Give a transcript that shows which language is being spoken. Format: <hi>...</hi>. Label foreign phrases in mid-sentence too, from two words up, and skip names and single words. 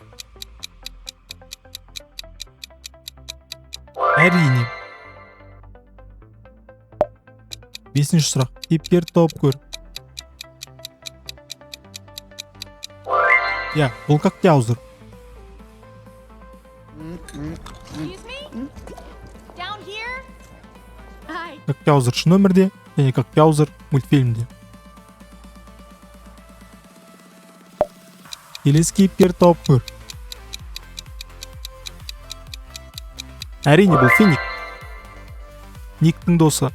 <kk>Әрине. Бесінші сұрақ. Кейіпкерді тауып көр. Я, бұл Коктяузер.</kk> <en>Excuse me? Down here? Hi.</en> <kk>Коктяузер шын өмірде және Коктяузер мультфильмде. Келесі кейіпкерді тауып көр. Әрине, бұл Финик. Никтің досы.</kk>